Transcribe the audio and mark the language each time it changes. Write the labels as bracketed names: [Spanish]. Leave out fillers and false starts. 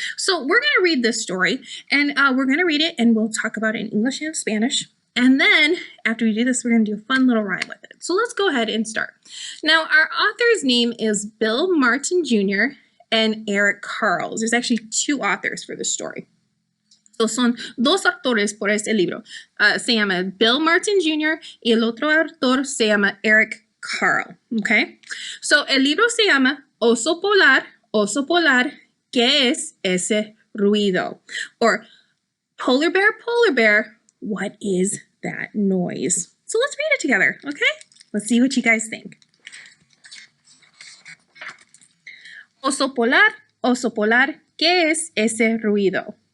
[English] So we're going to read this story, and we're going to read it, and we'll talk about it in English and Spanish. And then after we do this, we're going to do a fun little rhyme with it. So let's go ahead and start. Now, our author's name is Bill Martin Jr. and Eric Carles. There's actually two authors for this story. So [Spanish] son dos autores por este libro. Se llama Bill Martin Jr. y el otro autor se llama Eric Carle. Okay? [English] So [Spanish] el libro se llama Oso Polar, ¿qué es ese ruido? [English] Or Polar Bear, what is that noise? So let's read it together, okay? Let's see what you guys think. [Spanish] Oso Polar, ¿qué es ese ruido?